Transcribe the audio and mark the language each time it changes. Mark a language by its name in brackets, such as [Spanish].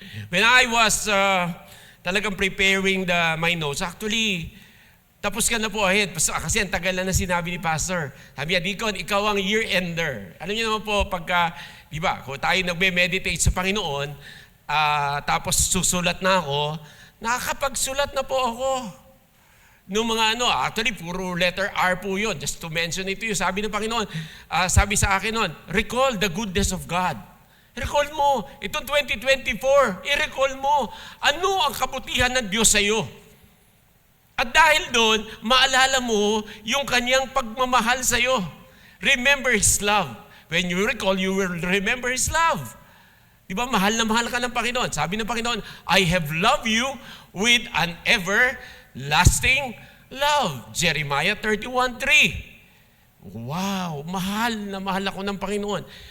[English] When I was talagang preparing my notes, actually, [Filipino] tapos ka na po [English] ahead. [Filipino] Kasi ang tagal na sinabi ni Pastor. Sabi niya, Deacon, ikaw ang year-ender. Alam niyo naman po, pagka, di ba, kung tayo nagme-meditate sa Panginoon, tapos susulat na ako, nakakapagsulat na po ako. [English] nung mga actually puro letter R po yun. Just to mention it to you, [Filipino] sabi ng Panginoon, sabi sa akin noon, [English] recall the goodness of God. [Filipino] Recall mo, itong 2024, i-recall mo, ano ang kabutihan ng Diyos sa iyo. At dahil doon, maalala mo yung kanyang pagmamahal sa iyo. [English] Remember His love. When you recall, you will remember His love. [Filipino] Di ba, mahal na mahal ka ng Panginoon. Sabi ng Panginoon, [English] I have loved you with an everlasting love. Jeremiah 31:3. [Filipino] Wow, mahal na mahal ako ng Panginoon.